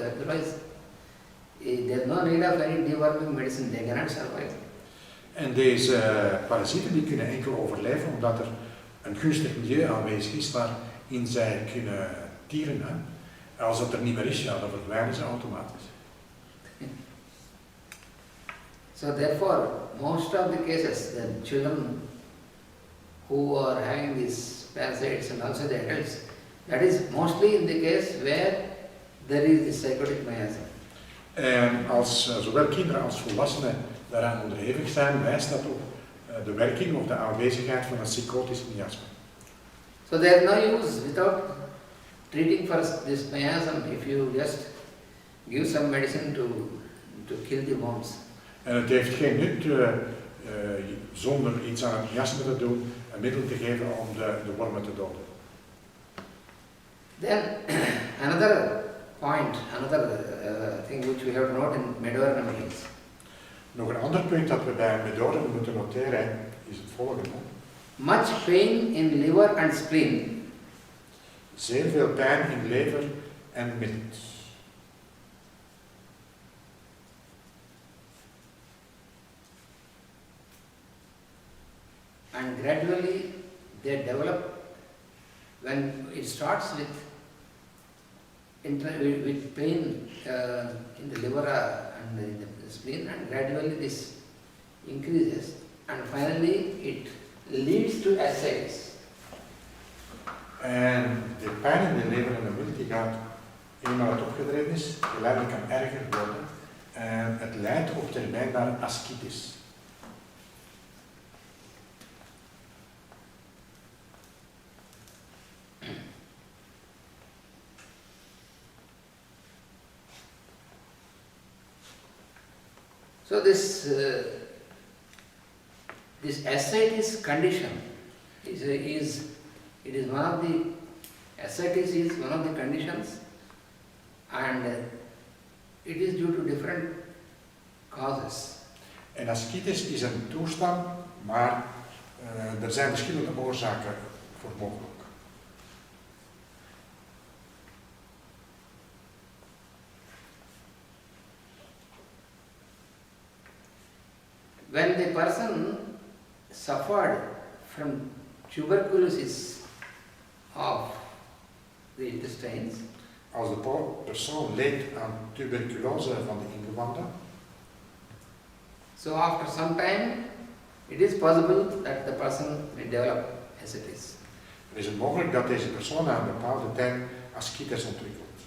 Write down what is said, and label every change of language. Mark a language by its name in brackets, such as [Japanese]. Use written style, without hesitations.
[English] Otherwise, there is no need of any deworming medicine, they cannot survive. [Dutch] En deze parasieten die kunnen enkel overleven omdat er een gunstig milieu aanwezig is waarin zij kunnen tieren. Hè. Als dat er niet meer is, ja, dan verdwijnen ze automatisch. [English] So therefore, most of the cases, the children who are having these parasites and also the adults, that is mostly in the case where there is the psychotic miasm. [Dutch] En als zowel kinderen als volwassenen daaraan onderhevig zijn, wijst dat op de werking of de aanwezigheid van een psychotisch miasma. [English] So there is no use without treating for this miasm if you just give some medicine to kill the worms. [Dutch] En het heeft geen nut zonder iets aan het miasma te doen, een middel te geven om de wormen te doden. [English] Then another point, another thing which we have to note in Medornum is [Dutch] Nog een ander punt dat we bij Medornum moeten noteren is het volgende. [English] much pain in liver and spleen. [Dutch] Zeer veel pijn in lever en milt. [English] And gradually they develop when it starts with with pain in the liver and in the spleen, and gradually this increases and finally it leads to ascites. [Dutch] En de pijn in de lever en de milt die gaat, eenmaal het opgetreden is, geleidelijk kan erger worden. En het leidt op termijn naar ascites. [English] So this ascites condition is one of the ascites is one of the conditions, and it is due to different causes. [Dutch] En ascites is een toestand, maar er zijn verschillende oorzaken voor mogelijk. [English] When the person suffered from tuberculosis of the intestines, [Dutch] Als de persoon leed aan tuberculose van de ingewanden, [English] so after some time it is possible that the person may develop ascites. [Dutch] is het mogelijk dat deze persoon na een bepaalde tijd ascites ontwikkelt.